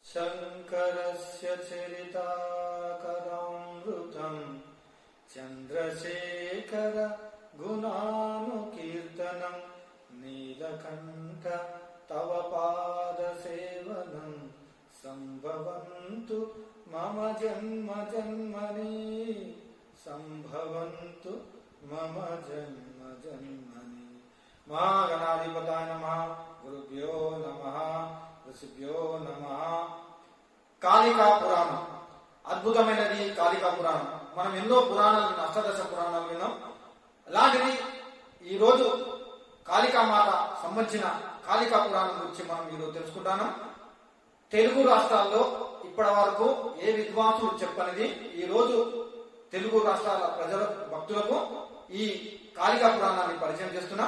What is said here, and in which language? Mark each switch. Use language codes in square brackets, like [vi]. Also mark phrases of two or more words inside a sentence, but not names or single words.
[sa] शङ्करस्य चरिताकरामृतं चन्द्रशेखर गुणानुकीर्तनं नीलकण्ठ तव पादसेवनं सम्भवन्तु मम जन्म जन्मनि सम्भवन्तु मम जन्म जन्मनि। महागणाधिपताय नमः। गुरुभ्यो नमः। ऋषिभ्यो नमः। [te] కాళికా పురాణం అద్భుతమైనది. కాళికా పురాణం మనం ఎన్నో పురాణాలు విన్నాం, అష్టదశ పురాణాలు విన్నాం. అలాంటిది ఈరోజు కాళికా మాత సంబంధించిన కాళికా పురాణం గురించి మనం ఈరోజు తెలుసుకుంటాను. తెలుగు రాష్ట్రాల్లో ఇప్పటి వరకు ఏ విద్వాంసులు చెప్పనిది ఈ రోజు తెలుగు రాష్ట్రాల ప్రజల భక్తులకు ఈ కాళికా పురాణాన్ని పరిచయం చేస్తున్నా.